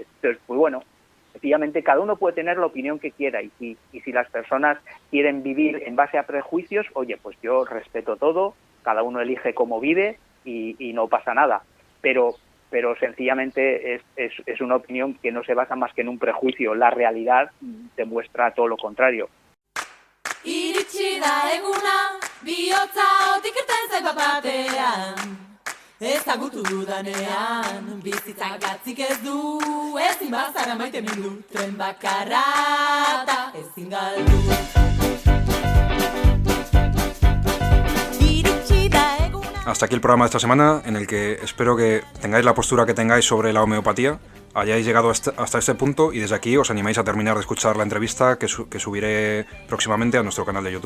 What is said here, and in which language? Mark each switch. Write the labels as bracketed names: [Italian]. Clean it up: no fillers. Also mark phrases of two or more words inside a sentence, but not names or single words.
[Spanish] Entonces, pues bueno, efectivamente cada uno puede tener la opinión que quiera, y si las personas quieren vivir en base a prejuicios, oye, pues yo respeto todo, cada uno elige cómo vive y no pasa nada. Pero sencillamente es una opinión que no se basa más que en un prejuicio. La realidad demuestra todo lo contrario. [Basque] Iritsi da eguna, bihotza otik irten zait bat-batean. Ezagutu dudanean, bizitza gatzik ez du, ezin bazara maite mindu, tren bakarra da ezin galdu. [Spanish] Hasta aquí el programa de esta semana, en el que espero que tengáis la postura que tengáis sobre la homeopatía, hayáis llegado hasta este punto y desde aquí os animáis a terminar de escuchar la entrevista que subiré próximamente a nuestro canal de YouTube.